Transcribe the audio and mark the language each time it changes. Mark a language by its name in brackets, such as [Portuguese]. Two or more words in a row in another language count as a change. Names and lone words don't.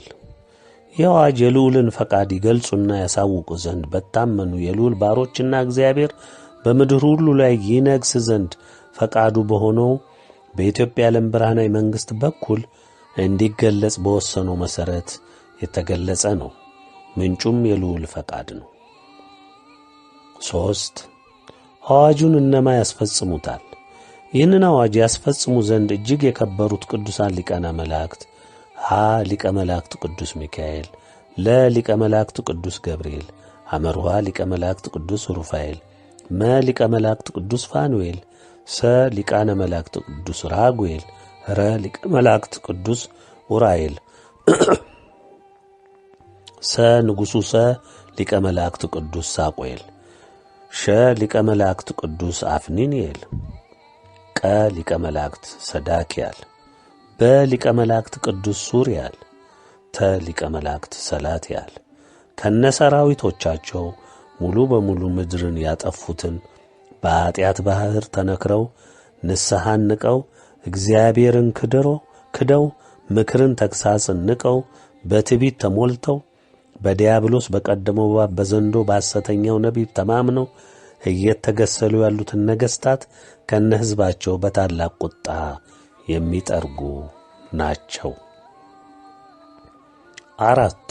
[Amharic] ይህ አዋጅ የልዑልን ፈቃድ ይገልጹና ያሳውቁ ዘንድ በታመኑ የልዑል ባሮችና እግዚአብሔር በምድር ሁሉ ላይ ይነግስ ዘንድ ፈቃዱ በሆነው በኢትዮጵያ የዓለም ብርሃናዊ መንግሥት በኩል እንዲገለጽ በወሰነው መሠረት የተገለጸ ነው። ምንጩም የልዑል ፈቃድ ነው። 3. አዋጁን እነማ ያስፈጽሙታል? ይህንን አዋጅ ያስፈጽሙ ዘንድ እጅግ የከበሩት ቅዱሳን ሊቃነ መላእክት ሀ ሊቀ መላእክት ቅዱስ ሚካኤል፣ ለ ሊቀ መላእክት ቅዱስ ገብርኤል፣ ሐመርኋ ሊቀ መላእክት ቅዱስ ሩፋኤል፣ መ ሊቀ መላእክት ቅዱስ ፋኑኤል፣ ሰ ሊቃነ መላእክት ቅዱስ ራጉኤል፣ ረ ሊቀ መላእክት ቅዱስ ኡራኤል፣ ሰ ንጉሡ ሰ ሊቀ መላእክት ቅዱስ ሳቆኤል፣ ሸ ሊቀ መላእክት ቅዱስ አፍኒንኤል፣ ቀ ሊቀ መላእክት ሰዳክያል፣ በ ሊቀ መላእክት ቅዱስ ሱርያል፣ ተ ሊቀ መላእክት ሰላትያል ከነሰራዊቶቻቸው ሙሉ በሙሉ ምድርን ያጠፉትን በኃጢአት ባሕር ተነክረው ንስሐን ንቀው እግዚአብሔርን ክደው ምክርን ተግሣጽን ንቀው በትዕቢት ተሞልተው በዲያብሎስ በቀደመው እባብ በዘንዶ በሐሰተኛው ነቢብ ተማምነው እየተገሰሉ ያሉትን ነገሥታት ከነ ሕዝባቸው በታላቅ ቁጣ የሚጠርጉ ናቸው። 4.